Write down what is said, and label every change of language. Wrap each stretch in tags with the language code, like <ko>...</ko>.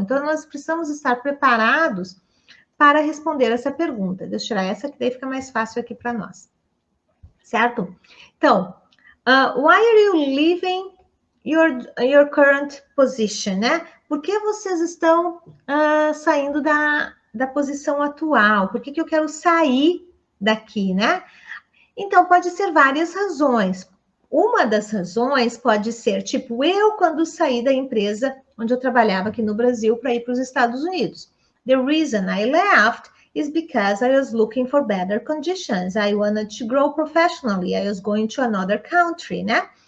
<pt>Então, nós precisamos estar preparados para responder essa pergunta. Deixa eu tirar essa, que daí fica mais fácil aqui para nós. Certo?</pt> <en>Então, why are you leaving your current position, né?</en> <pt>Por que vocês estão saindo da posição atual? Por que eu quero sair daqui, né? Então, pode ser várias razões. Uma das razões pode ser, tipo, eu quando saí da empresa onde eu trabalhava aqui no Brasil para ir para os Estados Unidos.</pt> <en>The reason I left is because I was looking for better conditions. I wanted to grow professionally. I was going to another country, né?</en>